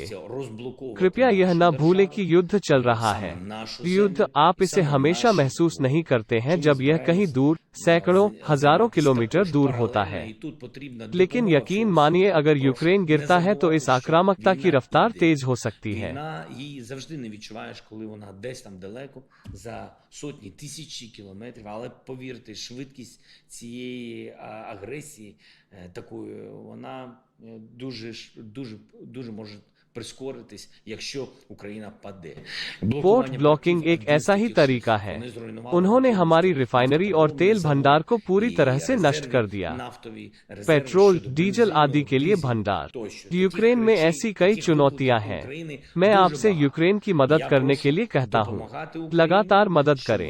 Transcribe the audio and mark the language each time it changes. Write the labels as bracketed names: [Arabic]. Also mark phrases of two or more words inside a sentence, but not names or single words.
[Hindi] कृपया यह न भूलें कि युद्ध चल रहा है। युद्ध, आप इसे हमेशा महसूस नहीं करते हैं जब यह कहीं दूर, सैकड़ों, हजारों किलोमीटर दूर होता है। लेकिन यकीन मानिए, अगर यूक्रेन गिरता है तो इस आक्रामकता की रफ्तार तेज हो सकती है। [Ukrainian] Її завжди не відчуваєш, коли вона десь там далеко, за сотні, тисячі кілометрів. Але повірте, швидкість цієї агресії такої, вона дуже може прискоритись, якщо Україна паде. [English] port blocking [Hindi] एक ऐसा ही तरीका है। उन्होंने हमारी रिफाइनरी और तेल भंडार को पूरी तरह से नष्ट कर दिया। पेट्रोल, डीजल आदि के लिए भंडार। यूक्रेन में ऐसी कई चुनौतियां हैं। मैं आपसे यूक्रेन की मदद करने के लिए कहता हूं, लगातार मदद करें।